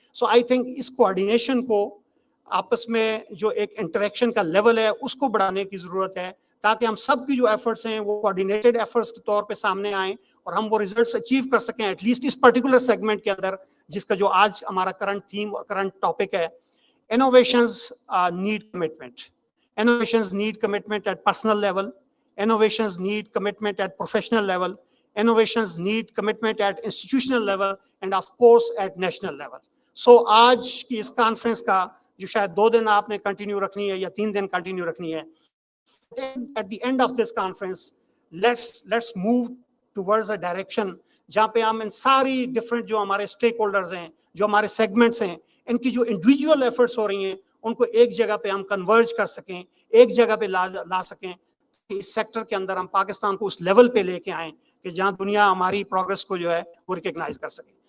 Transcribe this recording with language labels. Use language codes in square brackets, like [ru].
[ur] So I think اس coordination کو آپس میں جو ایک انٹریکشن کا لیول ہے اس کو بڑھانے کی ضرورت ہے, تاکہ ہم سب کی جو ایفرٹس ہیں وہ کوآرڈینیٹڈ ایفرٹس کے طور پہ سامنے آئیں اور ہم وہ ریزلٹس اچیو کر سکیں at least اس particular segment کے اندر, جس کا جو آج ہمارا کرنٹ تھیم اور کرنٹ ٹاپک ہے. [en] Innovations need commitment. Innovations need commitment at personal level. Innovations need commitment at professional level. Innovations need commitment at institutional level, and of course at national level. [ur] So آج کی اس conference کا جو شاید 2 دن آپ نے continue رکھنی ہے یا 3 دن کنٹینیو رکھنی ہے, [en] at the end of this conference, let's move towards a direction [ur] جہاں پہ ہم ان ساری ڈفرینٹ جو ہمارے اسٹیک ہولڈرز ہیں, جو ہمارے سیگمنٹس ہیں, ان کی جو انڈیویجول ایفرٹس ہو رہی ہیں ان کو ایک جگہ پہ ہم کنورج کر سکیں, ایک جگہ پہ لا سکیں, کہ اس سیکٹر کے اندر ہم پاکستان کو اس لیول پہ لے کے آئیں کہ جہاں دنیا ہماری پروگرس کو جو ہے وہ ریکگنائز کر سکے.